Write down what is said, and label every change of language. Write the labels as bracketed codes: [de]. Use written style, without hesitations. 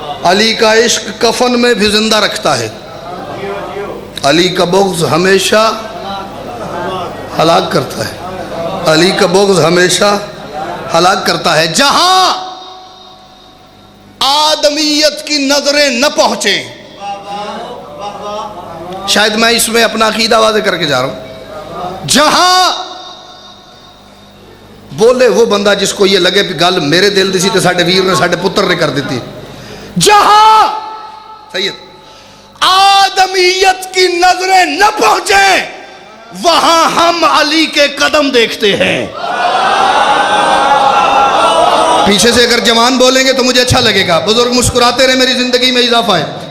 [ur] علی کا عشق کفن میں بھی زندہ رکھتا ہے. علی کا بغض ہمیشہ ہلاک کرتا ہے. علی کا بغض ہمیشہ ہلاک کرتا ہے. جہاں آدمیت کی نظریں نہ پہنچیں. شاید میں اس میں اپنا عقیدہ واضح کر کے جا رہا ہوں. جہاں بولے وہ بندہ جس کو یہ لگے [pa] گل میرے دل دی سی تے ساڈے ویر نے ساڈے پتر نے کر دیتی. [ur] جہاں سید آدمیت کی نظریں نہ پہنچیں وہاں ہم علی کے قدم دیکھتے ہیں. پیچھے سے اگر جوان بولیں گے تو مجھے اچھا لگے گا. بزرگ مسکراتے رہے, میری زندگی میں اضافہ ہے.